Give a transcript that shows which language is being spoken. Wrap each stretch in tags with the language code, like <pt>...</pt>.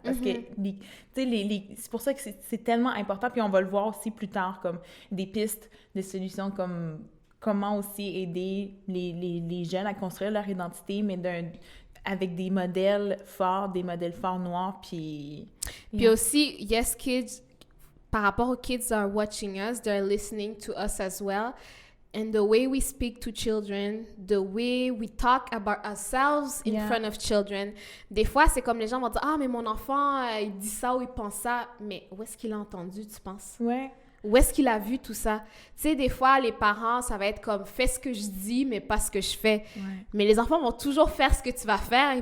<fr>Parce que, tu sais, c'est pour ça que c'est tellement important, puis on va le voir aussi plus tard, comme des pistes de solutions, comme comment aussi aider les jeunes à construire leur identité, mais avec des modèles forts noirs, puis... Puis aussi,</fr> <en>yes, kids,</en> <fr>par rapport aux</fr> <en>kids are watching us, they're listening to us as well. And the way we speak to children, the way we talk about ourselves in front of children,</en> <fr>des fois, c'est comme les gens vont dire « Ah, mais mon enfant, il dit ça ou il pense ça. » Mais où est-ce qu'il a entendu, tu penses? Ouais. Où est-ce qu'il a vu tout ça? Tu sais, des fois, les parents, ça va être comme « Fais ce que je dis, mais pas ce que je fais. » Mais les enfants vont toujours faire ce que tu vas faire.</fr>